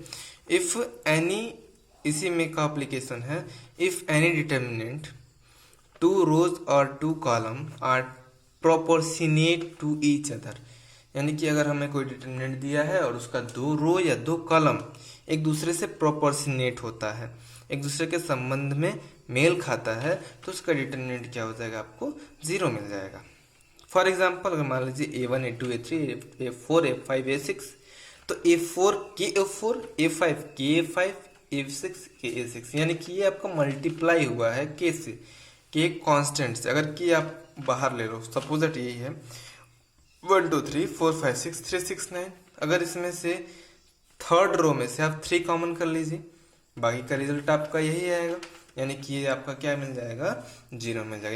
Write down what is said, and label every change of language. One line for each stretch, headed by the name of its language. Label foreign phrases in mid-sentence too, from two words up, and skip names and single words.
English: if any,
Hindi: इसी में का एप्लीकेशन है,
English: if any determinant 2 rows
Hindi: और
English: 2 column are proportionate to each other,
Hindi: यानी कि अगर हमें कोई डिटर्मिनेंट दिया है और उसका 2 रो या 2 कॉलम एक दूसरे से प्रोपोर्शनेट होता है, एक दूसरे के संबंध में मेल खाता है, तो उसका डिटर्मिनेंट क्या हो जाएगा, आपको 0 मिल जाएगा।
English: for example
Hindi: अगर मान लीजिए A1 A2 A3 A4 A5 A6, तो A4 के A4 A5 के A5 A6 के A6, यानी कि ये आपका मल्टीप्लाई हुआ है के से, के एक कांस्टेंट से। अगर कि आप बाहर ले लो,
English: suppose that
Hindi: यही है 1 2 3 4 5 6 3 6 9, अगर इसमें से
English: third row
Hindi: में से आप 3 कॉमन कर लीजिए, बाकी का रिजल्ट आपका यही आएगा, यानी कि ये आपका क्या मिल जाएगा, 0 मिल जाएगा।